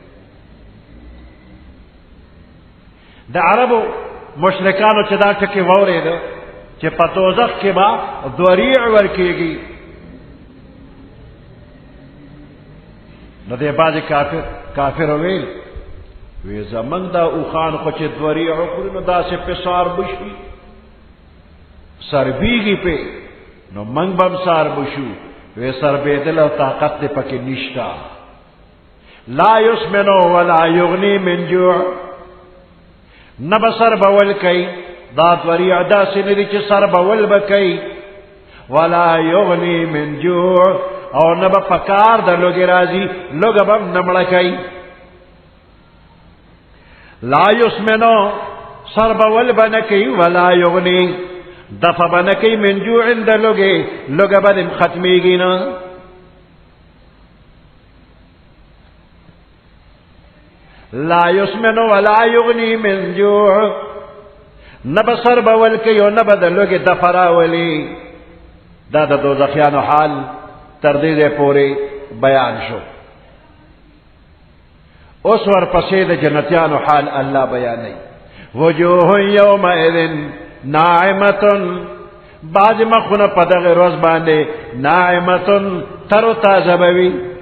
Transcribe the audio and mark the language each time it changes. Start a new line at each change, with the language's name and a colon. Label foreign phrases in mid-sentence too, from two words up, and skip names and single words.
Pashto: د عربو مشرکانو چې دا ټکي واورېده چې په دوزخ کې به ذریع ورکېږي نو دی بعضې کافر ویل وی زمونږ دا اوښان خو چې ذریع وخوري نو داسې پې سار بشي سربیږي پې نو موږ به هم سار بشو. وی سربېدل او طاقت دې پکې نشته.
Arabic: لا یسمنو ولا یغنی من جوع
Pashto: نه به سر بول کوي. دا ذریع داسې نه دي چې سر بول به کوي.
Arabic: ولا یغنی من جوع
Pashto: او نه به په کار د لوږې راځي لوږه به هم نه مړه کوي.
Arabic: لا یسمنو
Pashto: سر بول به نه کوي
Arabic: ولا یغنی
Pashto: دفع به نه کوي
Arabic: من جوع
Pashto: د لوږې لوږه به دې ختمېږي نه.
Arabic: لا یسمن ولا یغنی من جوع
Pashto: نه به سر بول کوي او نه به د لوږې دفع راولي. دا د دوزخیانو حال تر دې ځای پورې بیان شو. اوس ورپسې د جنتیانو حال الله بیانوي.
Arabic: وجوه یومئذ ناعمة
Pashto: بعض مخونه په دغه ورځ باندې ناعمة تر و تازه به وي.